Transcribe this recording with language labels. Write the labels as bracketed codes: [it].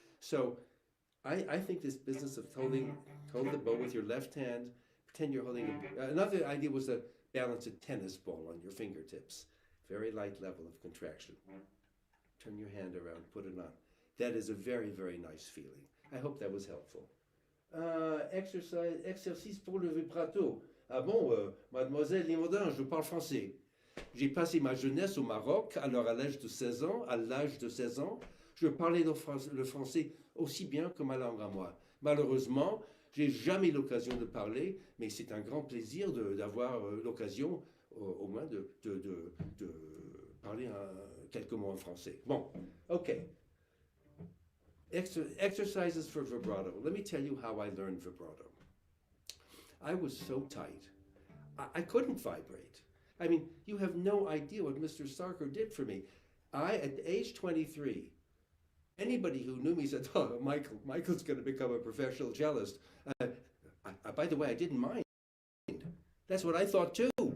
[en] So I think this business of hold the bow with your left hand, pretend you're holding another idea was to balance a tennis ball on your fingertips. Very light level of contraction. Turn your hand around, put it on. That is a very, very nice feeling. I hope that was helpful. [fr] Exercice pour le vibrato. Ah bon, mademoiselle Limondin, je parle français. J'ai passé ma jeunesse au Maroc, alors à l'âge de 16 ans, je parlais le français aussi bien que ma langue à moi. Malheureusement, j'ai jamais l'occasion de parler, mais c'est un grand plaisir d'avoir l'occasion au moins de parler quelques mots en français. [en] Bon, okay. Exercises for vibrato. Let me tell you how I learned vibrato. I was so tight. I couldn't vibrate. I mean, you have no idea what Mr. Starker did for me. At age 23, anybody who knew me said, oh, Michael's going to become a professional cellist. By the way, I didn't mind. That's what I thought too.